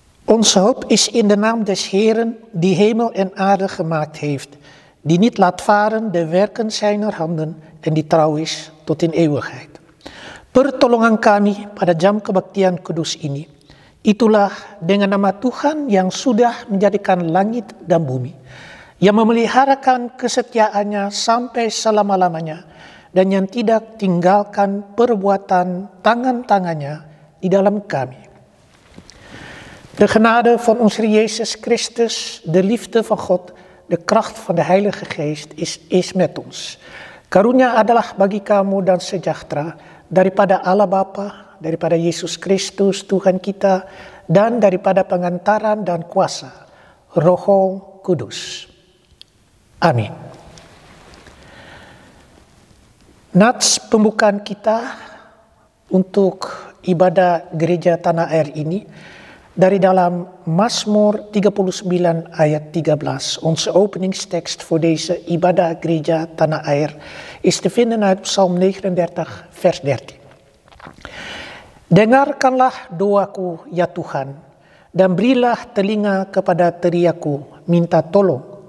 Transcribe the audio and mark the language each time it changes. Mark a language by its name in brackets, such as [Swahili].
[Dutch] Onze hoop is in de naam des Heeren, die hemel en aarde gemaakt heeft, die niet laat varen de werken zijner handen en die trouw is tot in eeuwigheid. [Indonesian] Pertolongan kami pada jam kebaktian kudus ini, itulah dengan nama Tuhan yang sudah menjadikan langit dan bumi, yang memeliharakan kesetiaannya sampai selama-lamanya, dan yang tidak tinggalkan perbuatan tangan-tangannya di dalam kami. [Dutch] De genade van onze Heer Jezus Christus, de liefde van God, de kracht van de Heilige Geest is met ons. [Indonesian] Karunia adalah bagi kamu dan sejahtera daripada Allah Bapa, daripada Yesus Kristus Tuhan kita, dan daripada pengantaran dan kuasa Roh Kudus. Amin. Nats pembukaan kita untuk ibadah gereja Tanah Air ini dari dalam Mazmur 39 ayat 13. [Dutch] Onze openingstekst voor deze [Indonesian] ibadah gereja Tanah Air [Dutch] is te vinden uit Psalm 39 vers 13. [Indonesian] Dengarkanlah doaku ya Tuhan, dan berilah telinga kepada teriaku, minta tolong.